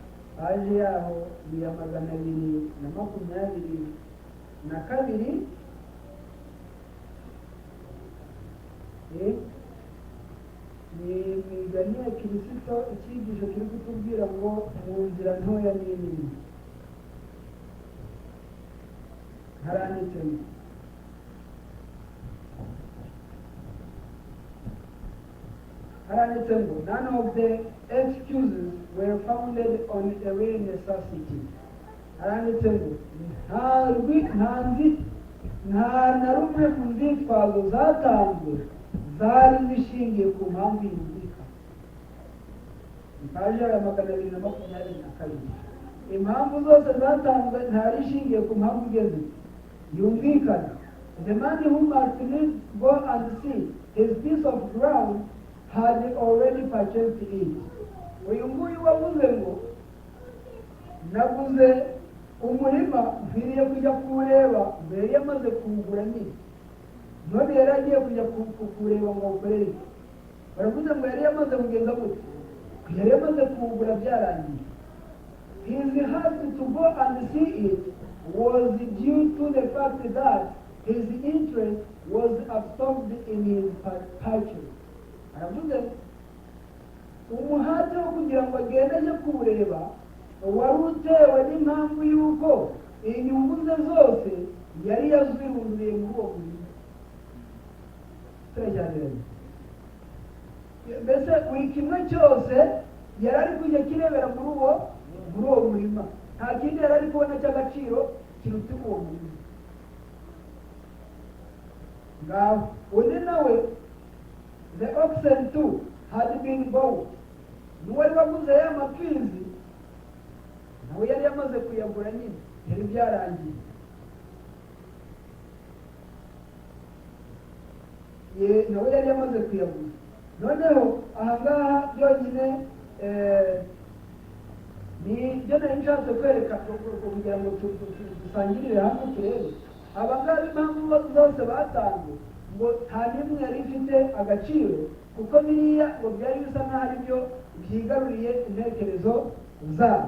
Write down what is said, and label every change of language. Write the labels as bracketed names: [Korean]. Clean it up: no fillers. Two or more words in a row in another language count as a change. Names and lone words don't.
[Kinyarwanda] 222 222 ni imigani ya kirisito icyigisho kiri kutubwira ngo mu nzira ntoya n'inini [English] haranditsemo none of the excuses were founded on a real necessity. [Kinyarwanda] Haranditsemo nta na rumwe mu nzitwazo zatanzwe zari zishingiye ku mpamvu yumvikana. Ipaji ya 222. Impamvu zose zatanzwe ntari ishingiye ku mpamvu igeze yumvikana. [English] The man who must needs go and see his piece of ground had already purchased it. [Kinyarwanda] Uyu nguyu wavuze ngo naguze umurima mviriye kujya kuwureba mbere yamaze kuwugura nyine, none yari agiye kujya kuwureba ngo awukorere. Baravuze ngo yari yamaze kugenda gute, yari yamaze kuwugura byarangiye. [English] His haste to go and see it was due to the fact that his interest was absorbed in his purchase. [Kinyarwanda] Aravuze umuhate wo kugira ngo agende ajye kuwureba wari utewe n'impamvu y'uko inyungu ze zose yari yazirundiye muri uwo murima. Turajyaniranye mbese buri kimwe cyose yari ari kujya kirebera muri uwo murima, nta kindi yari ari kubona cy'agaciro kiruta uwo murima. Ngaho undi nawe [English] the oxen too had been bought. [Kinyarwanda] N'uwari waguze ya mapfizi nawe yari yamaze kuyagura nyine, yari byarangiye. Nawe yari yamaze kuyagura. Noneho ahangaha byonyine ni byo nari nshatse kwereka kugira ngo dusangirire hamwe turebe abangaba impamvu zose batanze ngo nta n'imwe yari ifite agaciro, kuko biriya ngo byari bisa nk'aho ari byo byigaruriye intekerezo zabo.